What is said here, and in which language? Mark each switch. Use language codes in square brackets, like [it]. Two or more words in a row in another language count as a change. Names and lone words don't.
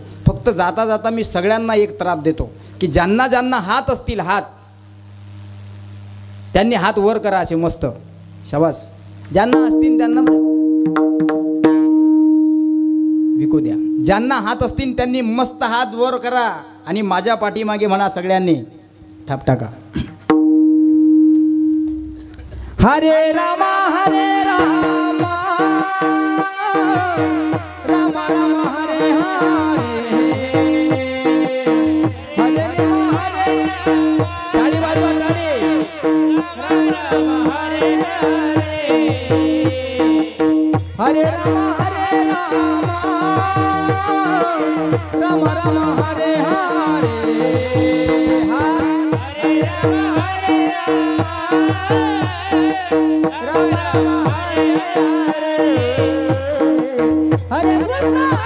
[mr] फक्त जाता जाता मी सगळ्यांना एक त्राप देतो की ज्यांना ज्यांना हात असतील, त्यांनी हात वर करा असे मस्त. शाबास. ज्यांना असतील त्यांना विकू द्या. ज्यांना हात असतील त्यांनी मस्त हात वर करा आणि माझ्या पाठीमागे म्हणा सगळ्यांनी थाप टाका. [sa] हरे रामा राम राम हरे हरे, हरे रामा हरे राम. [mr] टाळी वाजवा टाळी. [sa] राम हरे हरे, हरे रामा हरे राम, राम राम हरे हरे, हरे राम हरे राम, राम राम हरे हरे, हरे कृष्ण